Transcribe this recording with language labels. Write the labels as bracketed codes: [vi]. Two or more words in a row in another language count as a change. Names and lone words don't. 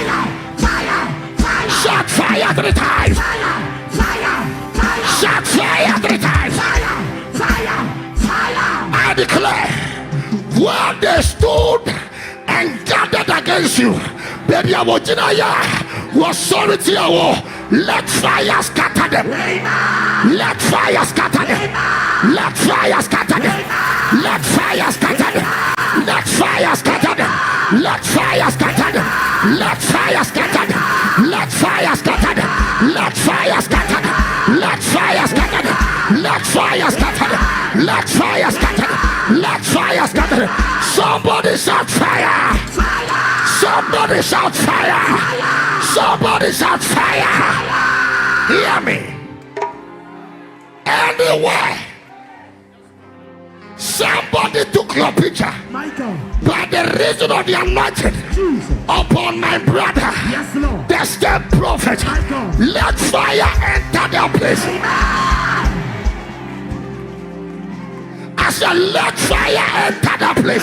[en] Shot fire 3 times. Shot fire 3 times. I declare, where they stood and gathered against you, baby, I want you to was sorry to your war. Let fire scatter them. Let fire scatter them. Let fire scatter them. Let fire scatter them. Let fire scatter them. Let fire scatter them. Let fire scatter them. Let fire scatter them. Let fire scatter them. Let fire scatter them. Let fire scatter them. Let fire scatter them. Let fire scatter them. Somebody shout fire. Somebody shout fire. Somebody shout fire. Hear me. Anywhere somebody took your picture by the reason of the anointing upon my brother, the step prophet, let fire enter their place. I said, let fire enter the place.